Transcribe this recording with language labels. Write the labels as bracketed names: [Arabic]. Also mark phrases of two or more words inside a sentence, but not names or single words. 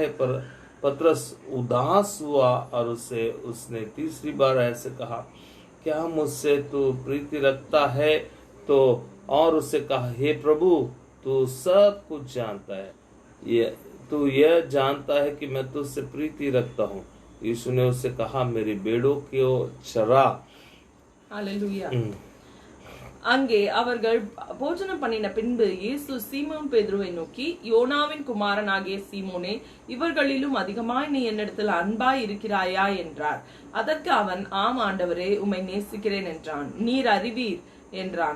[Hindi] पर पतरस उदास हुआ और उसने तीसरी बार ऐसे कहा, क्या मुझसे तू प्रीति रखता है? तो और उससे कहा, हे प्रभु, तू सब कुछ जानता है, तू यह जानता है कि मैं तुझसे प्रीति रखता हूँ। यीशु ने उससे कहा, मेरी भेड़ों को चरा। हालेलुया। [Tamil] அங்கே அவர்கள் போஜனம் பண்ணின பின்பு இயேசு சீமோன் பேதுருவை நோக்கி, யோனாவின் குமாரனாகிய சீமோனே, இவர்களிலும் அதிகமாய் நீ என்னிடத்தில் அன்பாய் இருக்கிறாயா என்றார். அதற்கு அவன், ஆம் ஆண்டவரே, உம்மை நேசிக்கிறேன் என்றான். நீர் அறிவீர் என்றான்.